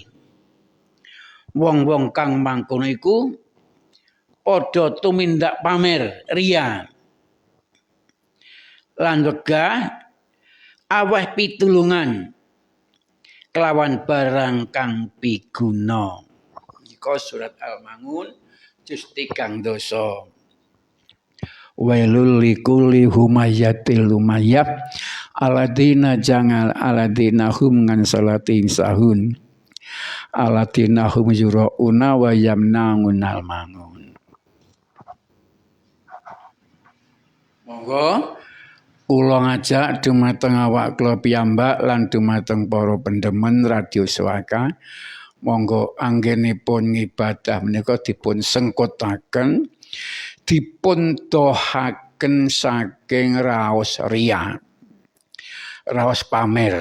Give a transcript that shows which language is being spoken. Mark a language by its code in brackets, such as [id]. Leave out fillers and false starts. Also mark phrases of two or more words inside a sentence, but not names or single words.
[jv] Wong-wong kang mangkono iku padha tumindak pamer riya lan wegah aweh pitulungan kelawan barang kang piguna. Ika surat Al-Maun juz 3 dosa. [ar] ويل لكل همزة لمزة الذين جنغل الذين هم عن صلاة ساهون الذين هم يراءون ويمنعون الماعون. [jv] Monggo kula ngajak dumateng awak kula piyambak lan dumateng para pendemen Radio Swaka, monggo anggenipun ngibadah menika dipun sengkotaken, dipun dohaken saking raos riya, raos pamer.